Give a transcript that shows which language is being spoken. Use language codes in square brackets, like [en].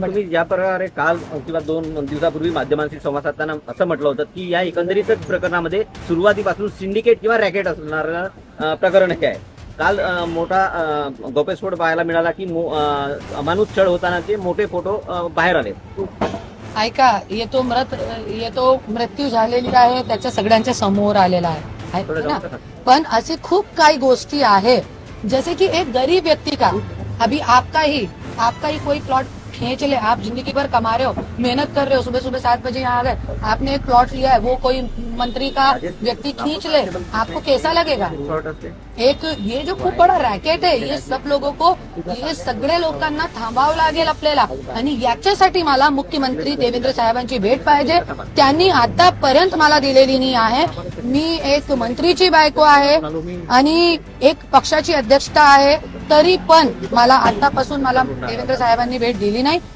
[mr] तुम्ही ज्या प्रकारे काल किंवा 2 दिवसापूर्वी माध्यमांशी संवाद साधताना असं म्हटलं होतं की या एकंदरीतच प्रकरणामध्ये सुरुवातीपासून सिंडिकेट किंवा रॅकेट असणारं प्रकरण हे आहे. काल मोठा गौप्यस्फोट पाहायला मिळाला की अमानुष छळ होतानाचे मोठे फोटो बाहेर आले. ऐका, ये तो मृत्यू झालेली आहे, त्याच्या सगळ्यांच्या समोर आलेला आहे ना. पण असे खूप काही गोष्टी आहे, [hi] जैसे कि एक गरीब व्यक्ति का, अभी आपका ही कोई प्लॉट खींच ले, आप जिंदगी भर कमा रहे हो, मेहनत कर रहे हो, सुबह सुबह 7 बजे यहाँ आ गए, आपने एक प्लॉट लिया है, वो कोई मंत्री का व्यक्ती खींच ले, आपको कैसा लगेगा? [mr] एक ये जो खूप बडा रॅकेट आहे, [hi] ये सब लोगों को, [mr] ये सगळ्या लोकांना थांबावं लागेल आपल्याला. आणि याच्यासाठी मला मुख्यमंत्री देवेंद्र साहेबांची भेट पाहिजे. त्यांनी आतापर्यंत मला दिलेली नाही आहे. मी एक मंत्रीची बायको आहे आणि एक पक्षाची अध्यक्षता आहे, तरी पण मला आतापासून मला देवेंद्र साहेबांनी भेट दिली नाही.